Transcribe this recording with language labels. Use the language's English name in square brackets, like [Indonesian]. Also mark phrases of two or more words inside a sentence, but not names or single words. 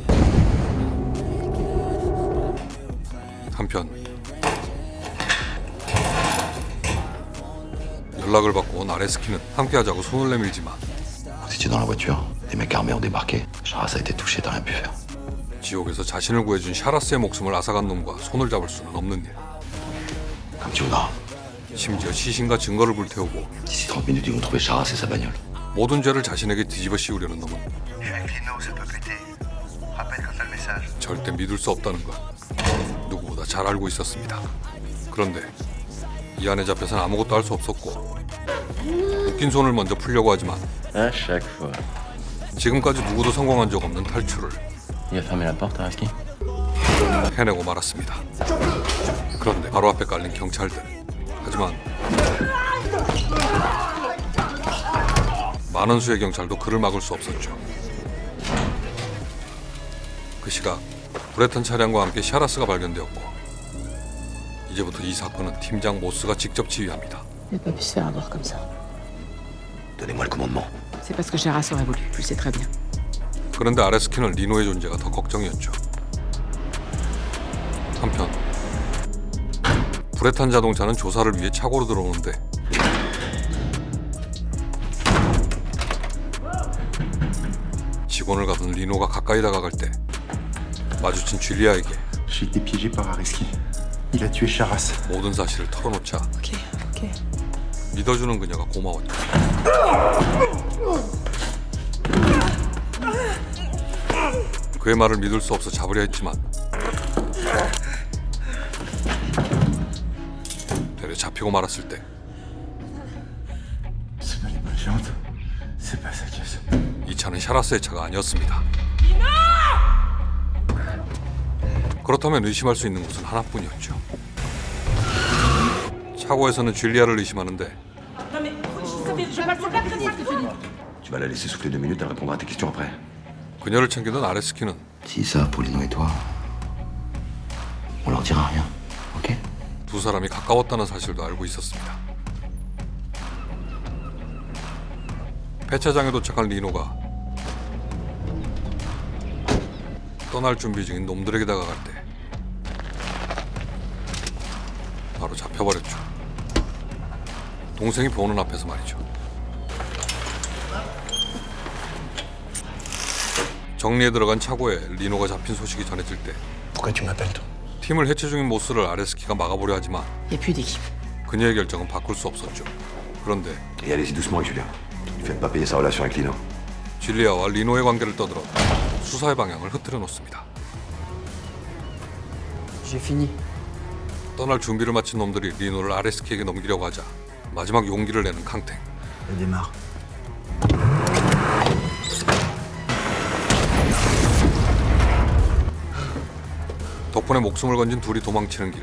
[Korean] 한편 연락을 받고 온 아레스키는 함께하자고 손을 내밀지만 [French] Vous étiez dans la voiture, des mecs armés ont débarqué. Charas a été touché, t'as rien pu faire. [Korean] 지옥에서 자신을 구해준 샤라스의 목숨을 앗아간 놈과 손을 잡을 수는 없는 일. [French] Comme tu voudras. [Korean] 심지어 시신과 증거를 불태우고 [French] D'ici 30 minutes, ils vont trouver Charas et sa bagnole. [Korean] 모든 죄를 자신에게 뒤집어 씌우려는 놈은 절대 믿을 수 없다는 것 누구보다 잘 알고 있었습니다. 그런데 이 안에 잡혀서는 아무것도 할 수 없었고 묶인 손을 먼저 풀려고 하지만 [French] À chaque fois. [Korean] 지금까지 누구도 성공한 적 없는 탈출을 [French] Il a fermé la porte, Araski? [Korean] 해내고 말았습니다. 그런데 바로 앞에 깔린 경찰들. 하지만 많은 수의 경찰도 그를 막을 수 없었죠. 그 시각 불에 탄 차량과 함께 샤라스가 발견되었고 이제부터 이 사건은 팀장 모스가 직접 지휘합니다. [French] Il n'a pas pu se faire avoir comme ça. Donnez-moi le commandement. C'est parce que Gérard aurait voulu, tu le sais très bien. [Korean] 그런데 아레스키는 리노의 존재가 더 걱정이었죠. 한편 불에 탄 자동차는 조사를 위해 차고로 들어오는데 직원을 가둔 리노가 가까이 다가갈 때 마주친 줄리아에게 [French] J'ai été piégé par Areski. Il a tué Charas. [Korean] 모든 사실을 털어놓자 [French] Ok, ok. [Korean] 믿어주는 그녀가 고마웠죠. 그의 말을 믿을 수 없어 잡으려 했지만 되려 잡히고 말았을 때 [French] C'est pas les bonnes jantes. C'est pas sa caisse. [Korean] 이 차는 샤라스의 차가 아니었습니다. 그렇다면 의심할 수 있는 것은 하나뿐이었죠. 차고에서는 줄리아를 의심하는데 [French] Tu vas la laisser souffler 2 minutes, elle répondra à tes questions après. [Korean] 그녀를 챙기던 아레스키는 [French] Si ça, Paulino et toi, on leur dira rien, ok? [Korean] 두 사람이 가까웠다는 사실도 알고 있었습니다. 폐차장에 도착한 리노가 떠날 준비 중인 놈들에게 다가갈 때 바로 잡혀버렸죠. 동생이 보는 앞에서 말이죠. 정리에 들어간 차고에 리노가 잡힌 소식이 전해질 때 [French] Pourquoi tu m'appelles, toi? [Korean] 팀을 해체 중인 모스를 아레스키가 막아보려 하지만 [French] Il n'y a plus d'équipe. [Korean] 그녀의 결정은 바꿀 수 없었죠. 그런데 [French] Et allez-y doucement, Julien. Ne faites pas payer sa relation avec Lino. [Korean] 줄리아와 리노의 관계를 떠들어 수사의 방향을 흐트려 놓습니다. [French] J'ai fini. [Korean] 떠날 준비를 마친 놈들이 리노를 아레스키에게 넘기려고 하자 마지막 용기를 내는 캉탱. [French] Elle démarre. [Korean] 덕분에 목숨을 건진 둘이 도망치는 길.